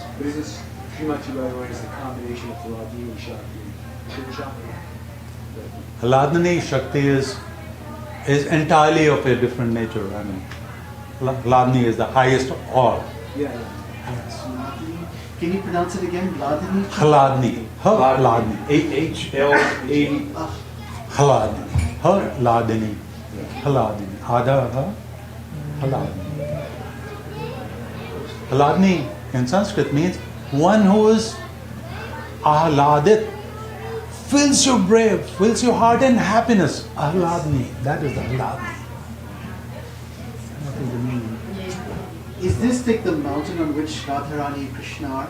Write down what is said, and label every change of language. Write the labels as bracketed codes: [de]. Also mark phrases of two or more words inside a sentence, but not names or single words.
[en] But is this Srimati Radharani is the combination of Hladni and Shakti? Shiva Shakti? Hladni Shakti is entirely of a different nature. I mean, Hladni is the highest of all. Yeah. Can you pronounce it again? Hladni? Hladni. Hladni. H-L-A. Hladni. Hladni. Hladni. Adha. Hladni. Hladni in Sanskrit means one who is ahladit, fills your brain, fills your heart in happiness. Ahladni. That is the Hladni. What is the meaning? Is this like the mountain on which Radharani and Krishna are?